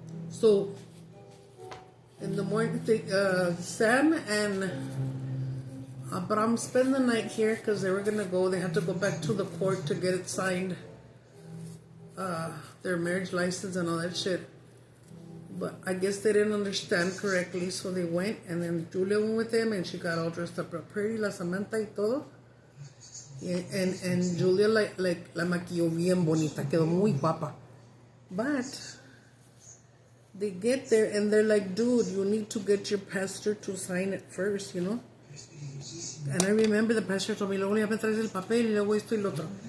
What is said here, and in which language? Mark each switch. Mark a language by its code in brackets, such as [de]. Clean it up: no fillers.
[en] So, in the morning, Sam and Abram spend the night here because they were going to go. They had to go back to the court to get it signed. Their marriage license and all that shit. But I guess they didn't understand correctly, so they went, and then Julia went with them, and she got all dressed up pretty, [es] la Samantha y todo. [en] And Julia like [es] la maquilló bien bonita, quedó muy guapa. [en] But they get there, and they're like, dude, you need to get your pastor to sign it first, you know? And I remember the pastor told me, [es] luego ya me traes el papel, y luego esto y lo otro.